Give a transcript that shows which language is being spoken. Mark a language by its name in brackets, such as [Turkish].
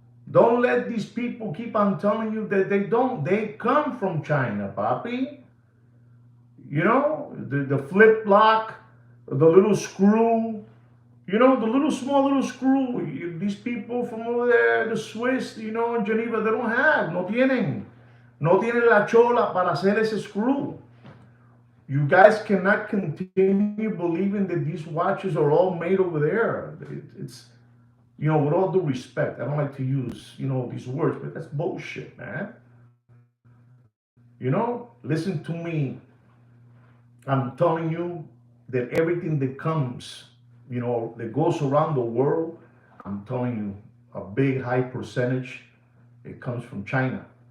[English] Don't let these people keep on telling you that they don't. They come from China, papi. The flip lock, the little screw, the small little screw. These people from over there, the Swiss, in Geneva, they don't have. [Spanish] No tienen la chola para hacer ese screw. [English] You guys cannot continue believing that these watches are all made over there. It's with all due respect, I don't like to use, these words, but that's bullshit, man. Listen to me. I'm telling you that everything that comes, that goes around the world, I'm telling you, a big high percentage, it comes from China.